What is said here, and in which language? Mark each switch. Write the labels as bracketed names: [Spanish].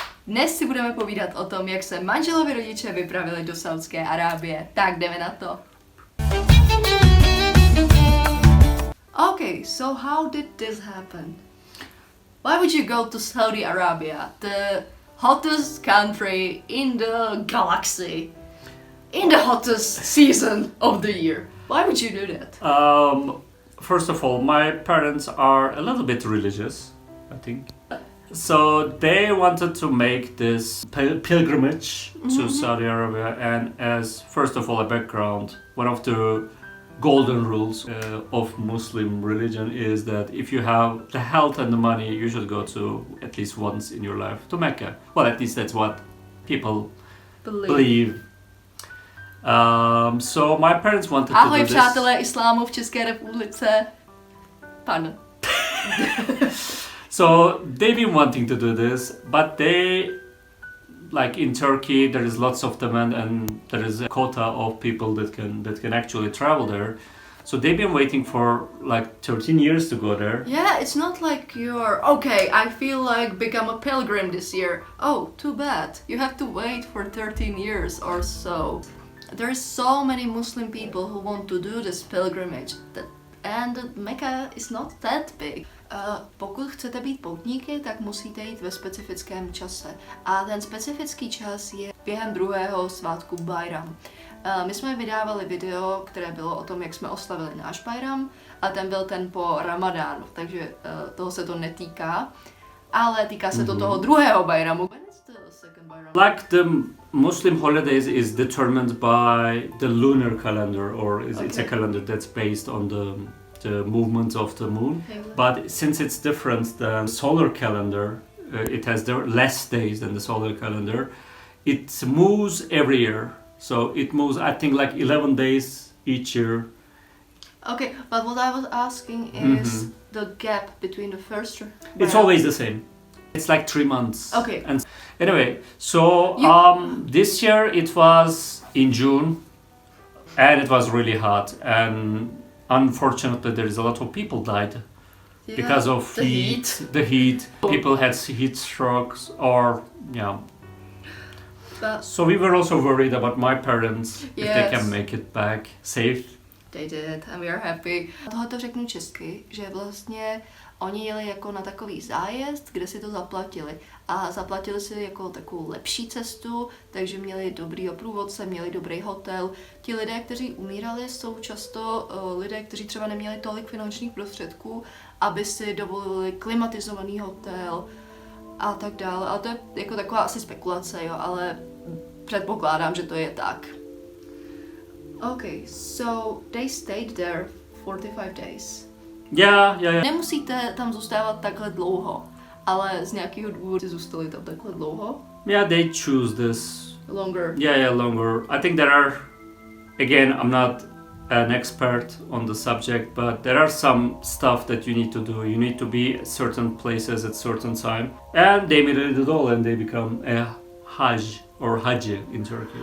[Czech] Dnes si budeme povídat o tom, jak se manželovi rodiče vypravili do Saúdské Arábie. Tak jdeme na to. [English] Okay, so how did this happen? Why would you go to Saudi Arabia, the hottest country in the galaxy, in the hottest season of the year? Why would you do that? First of all, my parents are a little bit religious, I think. So they wanted to make this pilgrimage to Saudi Arabia, and as first of all a background, one of the golden rules of Muslim religion is that if you have the health and the money, you should go to at least once in your life to Mecca. Well, at least that's what people believe. So my parents wanted [Czech] Ahoj [English] to do [Czech] přátelé islámu v České republice. Pardon. [English] So they've been wanting to do this, but they, like in Turkey, there is lots of demand and there is a quota of people that can actually travel there. So they've been waiting for like 13 years to go there. Yeah, it's not like you're, okay, I feel like become a pilgrim this year. Oh, too bad. You have to wait for 13 years or so. There's so many Muslim people who want to do this pilgrimage, and Mecca is not that big. [Czech] Pokud chcete být poutníky, tak musíte jít ve specifickém čase. A ten specifický čas je během druhého svátku Bajram. My jsme vydávali video, které bylo o tom, jak jsme oslavili náš Bajram, a ten byl ten po Ramadánu, takže toho se to netýká. Ale týká se to toho druhého Bajramu. [English] When is the second Bajram? Like the Muslim holidays is determined by the lunar calendar, or it's a calendar that's based on the movements of the moon. But since it's different than solar calendar, it has less days than the solar calendar. It moves every year. So it moves, I think, like 11 days each year. Okay, but what I was asking is the gap between the first... It's always the same. It's like 3 months. Okay. And anyway, so this year it was in June, and it was really hot, and unfortunately there is a lot of people died because of the heat. People had heat strokes, or so we were also worried about my parents, if they can make it back safe. They did, and we are happy. [Czech] Tohle to řeknu česky, že vlastně oni jeli jako na takový zájezd, kde si to zaplatili. A zaplatili si jako takovou lepší cestu, takže měli dobrýho průvodce, měli dobrý hotel. Ti lidé, kteří umírali, jsou často lidé, kteří třeba neměli tolik finančních prostředků, aby si dovolili klimatizovaný hotel a tak dále. Ale to je jako taková asi spekulace, jo, ale předpokládám, že to je tak. [English] Okay, so they stayed there 45 days. Yeah. [Czech] Nemusíte tam zůstávat takhle dlouho, ale z nějakého důvodu zůstali tam takhle dlouho. [English] Yeah, they choose this. Longer. Yeah, longer. I think there are, again, I'm not an expert on the subject, but there are some stuff that you need to do. You need to be at certain places at certain time. And they made it all, and they become a hajj, or haji in Turkish.